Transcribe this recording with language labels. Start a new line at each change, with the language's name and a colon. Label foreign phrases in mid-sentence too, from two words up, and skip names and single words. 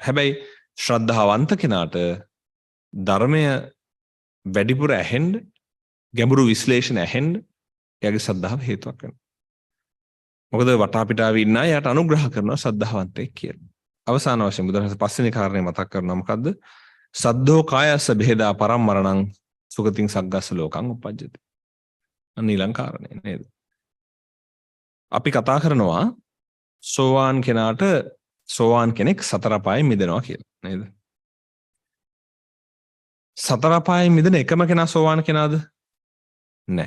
Sinhala: හැබැයි ශ්‍රද්ධාවන්ත කෙනාට ධර්මය වැඩිපුර ඇහෙන්න, ගැඹුරු විශ්ලේෂණ ඇහෙන්න එයාගේ ශ්‍රද්ධාව හේතුවක් වෙනවා. මොකද වටාපිටාවේ ඉන්න අය යට අනුග්‍රහ කරනවා ශ්‍රද්ධාවන්තයෙක් කියලා. අවසාන වශයෙන් බුදුරජාණන් පස්වෙනි කාරණේ මතක් කරනවා මොකද්ද?
Pali: සද්දෝ කායස්ස බෙහෙදා පරම්මරණං සුගතින් සග්ගස්ස ලෝකං උපජ්ජති.
Sinhala: අන්න ඊළඟ කාරණේ නේද? අපි කතා කරනවා සෝවාන් කෙනෙක් සතර පායෙන් මිදෙනවා කියලා නේද? සතර පායෙන් මිදෙන එකම කෙනා සෝවාන් කෙනාද? නෑ.